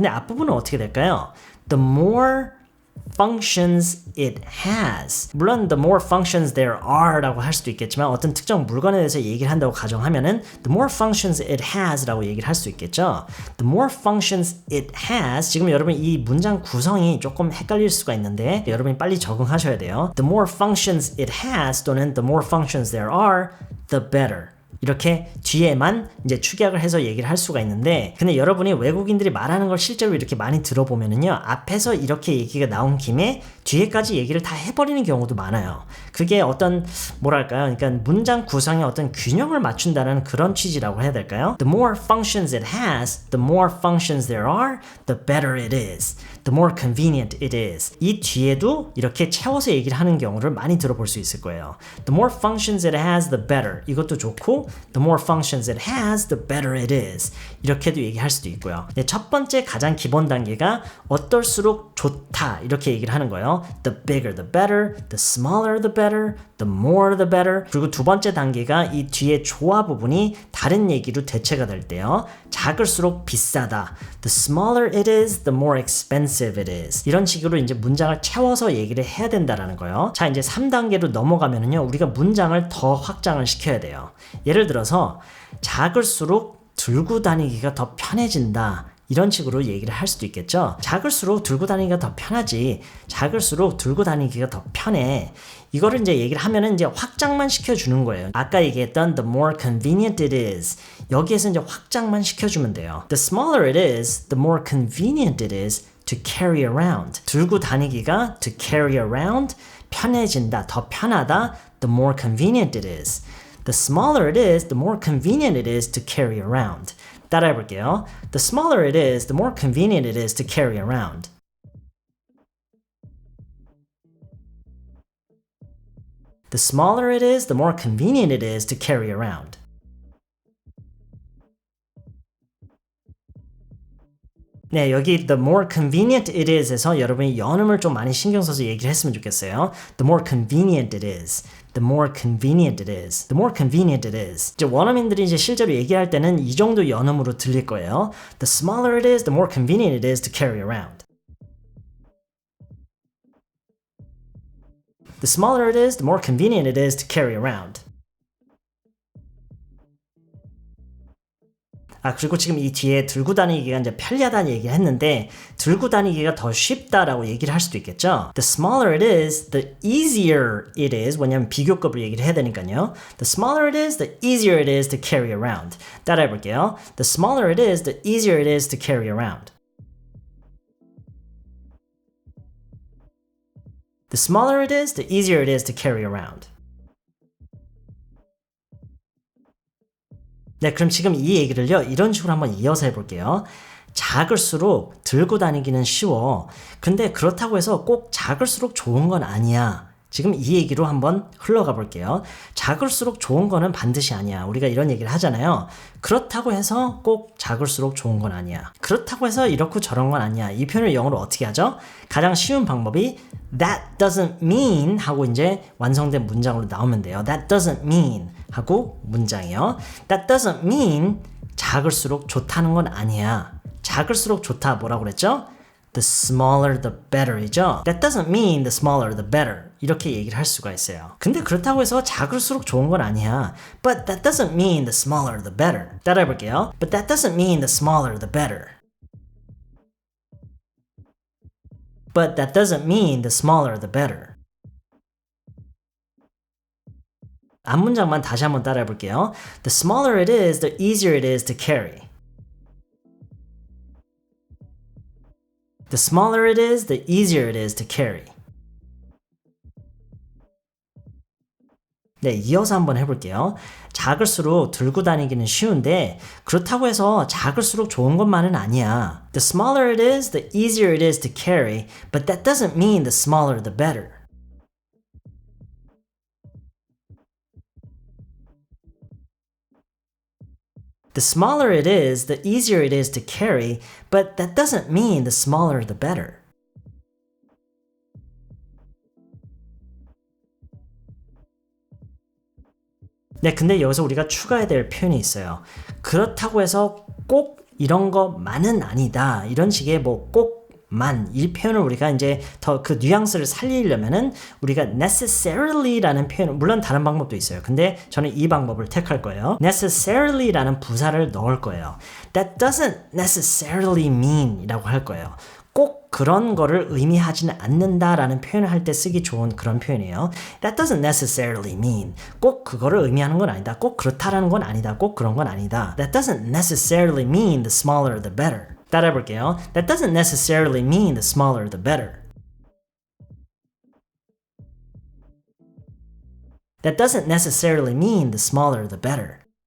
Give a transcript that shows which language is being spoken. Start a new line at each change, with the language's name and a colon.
Korean: 근데 앞부분은 어떻게 될까요?
English: The more functions it has.
Korean: 물론
English: the more functions there are
Korean: 라고 할 수도 있겠지만 어떤 특정 물건에 대해서 얘기를 한다고 가정하면은
English: the more functions it has
Korean: 라고 얘기를 할 수 있겠죠.
English: The more functions it has.
Korean: 지금 여러분 이 문장 구성이 조금 헷갈릴 수가 있는데 여러분이 빨리 적응하셔야 돼요. The more functions it has 또는 the more functions there are, the better. 이렇게 뒤에만 이제 축약을 해서 얘기를 할 수가 있는데 근데 여러분이 외국인들이 말하는 걸 실제로 이렇게 많이 들어보면은요 앞에서 이렇게 얘기가 나온 김에 뒤에까지 얘기를 다 해버리는 경우도 많아요. 그게 어떤 뭐랄까요? 그러니까 문장 구성에 어떤 균형을 맞춘다는 그런 취지라고 해야 될까요?
English: The more functions it has, the more functions there are, the better it is. The more convenient it is.
Korean: 이 뒤에도 이렇게 채워서 얘기를 하는 경우를 많이 들어볼 수 있을 거예요.
English: The more functions it has, the better.
Korean: 이것도 좋고
English: The more functions it has, the better it is.
Korean: 이렇게도 얘기할 수도 있고요. 네, 첫 번째 가장 기본 단계가 어떨수록 좋다 이렇게 얘기를 하는 거예요.
English: The bigger the better, the smaller the better, the more the better.
Korean: 그리고 두 번째 단계가 이 뒤에 좋아 부분이 다른 얘기로 대체가 될 때요. 작을수록 비싸다.
English: The smaller it is, the more expensive it is.
Korean: 이런 식으로 이제 문장을 채워서 얘기를 해야 된다라는 거예요. 자, 이제 3단계로 넘어가면은요. 우리가 문장을 더 확장을 시켜야 돼요. 예를 들어서 작을수록 들고 다니기가 더 편해진다. 이런 식으로 얘기를 할 수도 있겠죠. 작을수록 들고 다니기가 더 편하지. 작을수록 들고 다니기가 더 편해. 이거를 이제 얘기를 하면은 이제 확장만 시켜주는 거예요. 아까 얘기했던
English: the more convenient it is.
Korean: 여기에서 이제 확장만 시켜주면 돼요.
English: The smaller it is, the more convenient it is to carry around.
Korean: 들고 다니기가
English: to carry around
Korean: 편해진다. 더 편하다.
English: The more convenient it is. The smaller it is, the more convenient it is to carry around.
Korean: 따라해 볼게요.
English: The smaller it is, the more convenient it is to carry around. The smaller it is, the more convenient it is to carry around.
Korean: 네, 여기
English: the more convenient it is
Korean: 에서 여러분이 연음을 좀 많이 신경 써서 얘기를 했으면 좋겠어요.
English: The more convenient it is. the more convenient it is. The more convenient it is.
Korean: 이제 원어민들이 이제 실제로 얘기할 때는 이 정도 연음으로 들릴 거예요.
English: The smaller it is, the more convenient it is to carry around. The smaller it is, the more convenient it is to carry around.
Korean: 그리고 지금 이 뒤에 들고 다니기가 이제 편리하다는 얘기를 했는데 들고 다니기가 더 쉽다라고 얘기를 할 수도 있겠죠.
English: The smaller it is, the easier it is.
Korean: 왜냐면 비교급으로 얘기를 해야 되니까요.
English: The smaller it is, the easier it is to carry around.
Korean: 따라해 볼게요.
English: The smaller it is, the easier it is to carry around. The smaller it is, the easier it is to carry around.
Korean: 네, 그럼 지금 이 얘기를요, 이런 식으로 한번 이어서 해볼게요. 작을수록 들고 다니기는 쉬워. 근데 그렇다고 해서 꼭 작을수록 좋은 건 아니야. 지금 이 얘기로 한번 흘러가 볼게요. 작을수록 좋은 거는 반드시 아니야. 우리가 이런 얘기를 하잖아요. 그렇다고 해서 꼭 작을수록 좋은 건 아니야. 그렇다고 해서 이렇고 저런 건 아니야. 이 표현을 영어로 어떻게 하죠? 가장 쉬운 방법이
English: that doesn't mean
Korean: 하고 이제 완성된 문장으로 나오면 돼요.
English: that doesn't mean
Korean: 하고 문장이요.
English: That doesn't mean
Korean: 작을수록 좋다는 건 아니야. 작을수록 좋다 뭐라고 그랬죠?
English: The smaller the better 이죠. That doesn't mean the smaller the better.
Korean: 이렇게 얘기를 할 수가 있어요. 근데 그렇다고 해서 작을수록 좋은 건 아니야.
English: But that doesn't mean the smaller the better.
Korean: 따라해 볼게요.
English: But that doesn't mean the smaller the better. But that doesn't mean the smaller the better.
Korean: 앞문장만 다시 한번 따라해 볼게요.
English: The smaller it is, the easier it is to carry. The smaller it is, the easier it is to carry.
Korean: 네, 이어서 한번 해볼게요. 작을수록 들고 다니기는 쉬운데 그렇다고 해서 작을수록 좋은 것만은 아니야.
English: The smaller it is, the easier it is to carry, but that doesn't mean the smaller the better. The smaller it is, the easier it is to carry, but that doesn't mean the smaller the better.
Korean: 네, 근데 여기서 우리가 추가해야 될 표현이 있어요. 그렇다고 해서 꼭 이런 것만은 아니다. 이런 식의 뭐 꼭만 이 표현을 우리가 이제 더 그 뉘앙스를 살리려면은 우리가 necessarily라는 표현, 물론 다른 방법도 있어요. 근데 저는 이 방법을 택할 거예요. necessarily라는 부사를 넣을 거예요.
English: That doesn't necessarily mean
Korean: 이라고 할 거예요. 꼭 그런 거를 의미하지는 않는다라는 표현을 할 때 쓰기 좋은 그런 표현이에요.
English: That doesn't necessarily mean.
Korean: 꼭 그거를 의미하는 건 아니다. 꼭 그렇다라는 건 아니다. 꼭 그런 건 아니다.
English: That doesn't necessarily mean the smaller the better.
Korean: 따라해 볼게요.
English: That doesn't necessarily mean the smaller the better. That doesn't necessarily mean the smaller the better.